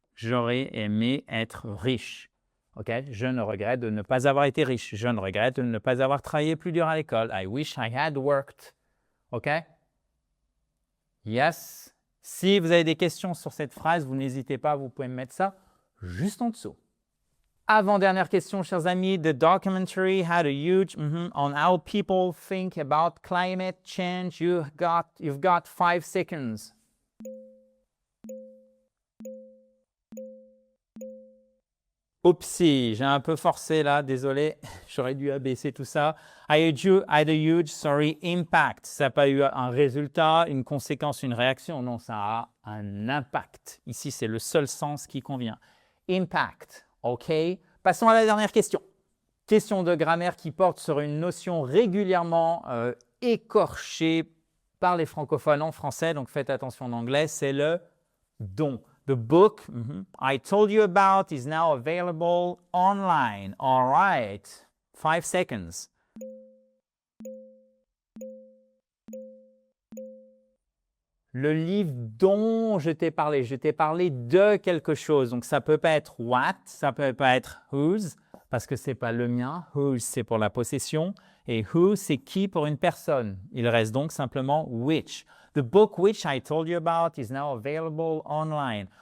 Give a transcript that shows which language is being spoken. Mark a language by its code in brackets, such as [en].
[fr] J'aurais aimé être riche. Okay? Je ne regrette de ne pas avoir été riche. Je ne regrette de ne pas avoir travaillé plus dur à l'école. [en] I wish I had worked. [fr] OK? Yes. Si vous avez des questions sur cette phrase, vous n'hésitez pas, vous pouvez me mettre ça juste en dessous. Avant-dernière question, chers amis. [en] The documentary had a huge on how people think about climate change. You've got 5 seconds. [fr] Oupsie, j'ai un peu forcé là, désolé, j'aurais dû abaisser tout ça. [en] I had a huge, impact. [fr] Ça n'a pas eu un résultat, une conséquence, une réaction. Non, ça a un impact. Ici, c'est le seul sens qui convient. Impact, OK? Passons à la dernière question. Question de grammaire qui porte sur une notion régulièrement écorchée par les francophones en français, donc faites attention en anglais, c'est le don. [en] The book I told you about is now available online. All right. 5 seconds. [fr] Le livre dont je t'ai parlé de quelque chose. Donc, ça ne peut pas être what, ça ne peut pas être whose, parce que ce n'est pas le mien. Whose, c'est pour la possession. Et who, c'est qui pour une personne. Il reste donc simplement which. [en] The book which I told you about is now available online.